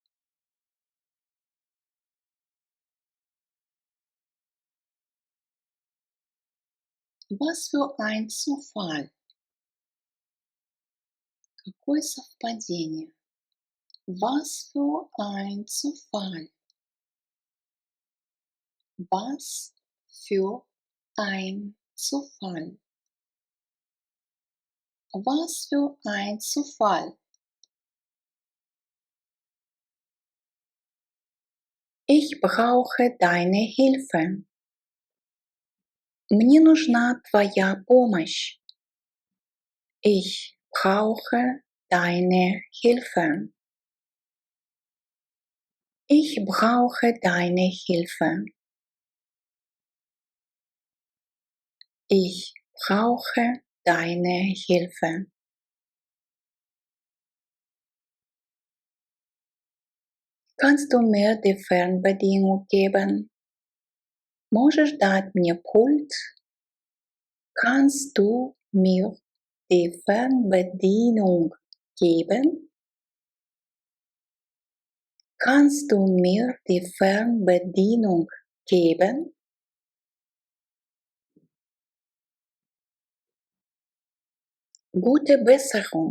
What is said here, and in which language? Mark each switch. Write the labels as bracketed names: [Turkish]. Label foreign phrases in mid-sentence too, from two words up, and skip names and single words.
[German] Was für ein Zufall! [Russian] Какое совпадение! [German] Was für ein Zufall! Was für ein Zufall! Was für ein Zufall! Ich brauche deine Hilfe. [Russian] Мне нужна твоя помощь. [German] Ich brauche deine Hilfe. Ich brauche deine Hilfe. Ich brauche deine Hilfe. Kannst du mir die Fernbedienung geben? [Russian] Можешь дать мне пульт? [German] Kannst du mir die Fernbedienung geben? Kannst du mir die Fernbedienung geben? Gute Besserung.